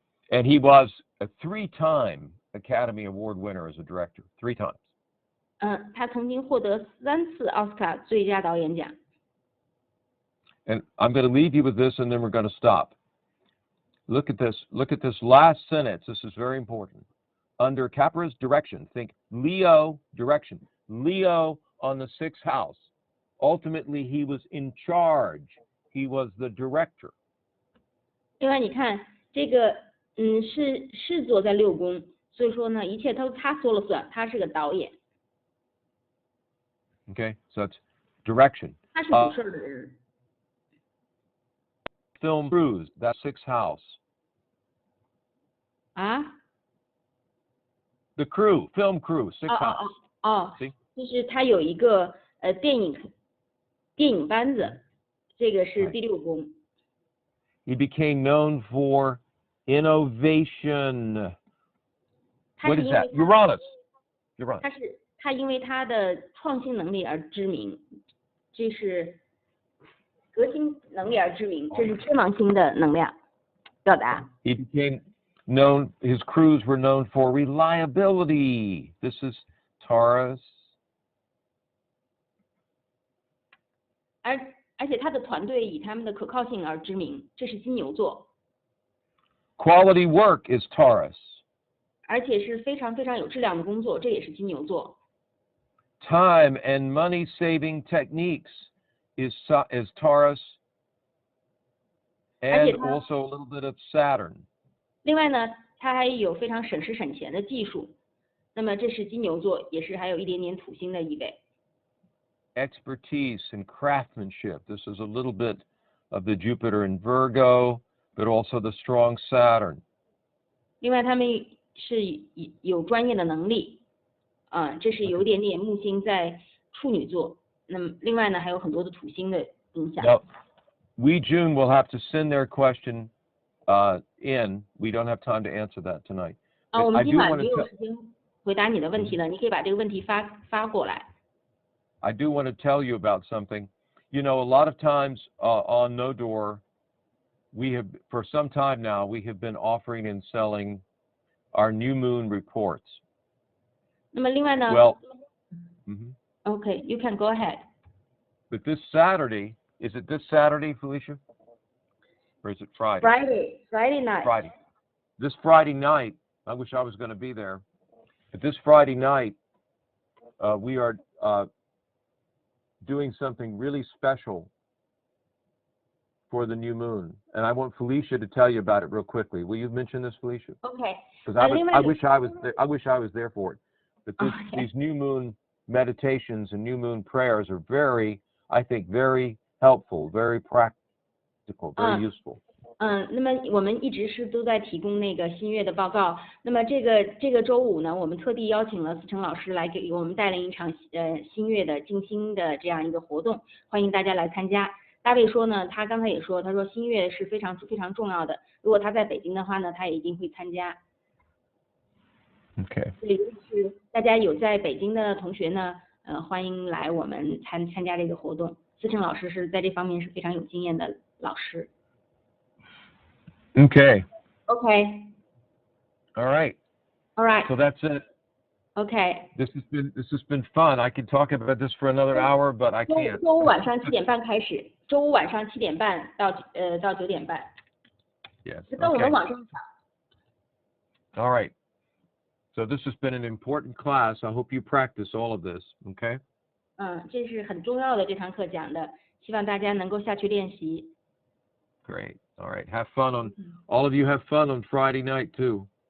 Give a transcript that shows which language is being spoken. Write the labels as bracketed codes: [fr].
[en] And he was a 3-time Academy Award winner as a director. 3 times. [zh] 他曾经获得3次奥斯卡最佳导演奖。 [en] And I'm going to leave you with this, and then we're going to stop. Look at this. Look at this last sentence. This is very important. Under Capra's direction, think Leo direction. Leo on the 6th house. Ultimately, he was in charge. He was the director. [zh] 另外，你看这个，是坐在6宫，所以说呢，一切都他说了算，他是个导演。 [en] Okay, so that's direction. [zh] 他是主事的人。 [en] Film crews, that 6th house. 啊？ The crew, film crew, 6th house. See? [zh] 就是他有一个电影班子，这个是第6宫。 [en] He became known for innovation. What is that? Uranus. [zh] 他因为他的创新能力而知名，这是革新能力而知名，这是天王星的能量表达。 [en] He became known, his crews were known for reliability. This is Taurus. [zh] 而且他的团队以他们的可靠性而知名，这是金牛座。 [en] Quality work is Taurus. [zh] 而且是非常非常有质量的工作，这也是金牛座。 [en] Time and money saving techniques is Taurus, and also a little bit of Saturn. [zh] 另外呢，他还有非常省时省钱的技术。那么这是金牛座，也是还有一点点土星的意味。 [en] Expertise and craftsmanship. This is a little bit of the Jupiter in Virgo, but also the strong Saturn. [zh] 另外他们是有专业的能力，这是有点点木星在处女座。那么另外呢，还有很多的土星的影响。 [en] Now, June will have to send their question in. We don't have time to answer that tonight. [zh] 我们今晚没有时间回答你的问题了，你可以把这个问题发过来。 [en] I do want to tell you about something. You know, a lot of times on No Door, for some time now, we have been offering and selling our new moon reports. [zh] 那么另外呢 [en] Well, Okay, you can go ahead. But this Saturday, is it this Saturday, Felicia? Or is it Friday? Friday night. Friday. This Friday night, I wish I was going to be there. But this Friday night, we are doing something really special for the new moon, and I want Felicia to tell you about it real quickly. Will you mention this, Felicia? Okay. Because I wish I was there for it. But these new moon meditations and new moon prayers are I think very helpful, very practical, very useful. [zh] 那么我们一直是都在提供那个新月的报告。那么这个周五呢，我们特地邀请了思成老师来给我们带领一场新月的静心的这样一个活动，欢迎大家来参加。大卫说呢，他刚才也说，他说新月是非常非常重要的，如果他在北京的话呢，他也一定会参加。 [en] Okay. [zh] 所以就是大家有在北京的同学呢，欢迎来我们参加这个活动。思成老师是在这方面是非常有经验的老师。 [en] Okay. Okay. All right. All right. So that's it. Okay. This has been fun. I could talk about this for another hour, but I can't. [zh] 周五晚上7点半开始，周五晚上7点半到9点半。 [en] Yes. [zh] 跟我们 [en] Okay. [zh] 网上讲。 [en] All right. So this has been an important class. I hope you practice all of this. Okay. [zh] 这是很重要的这堂课讲的，希望大家能够下去练习。 [en] Great. All right. Have fun on. All of you have fun on Friday night too.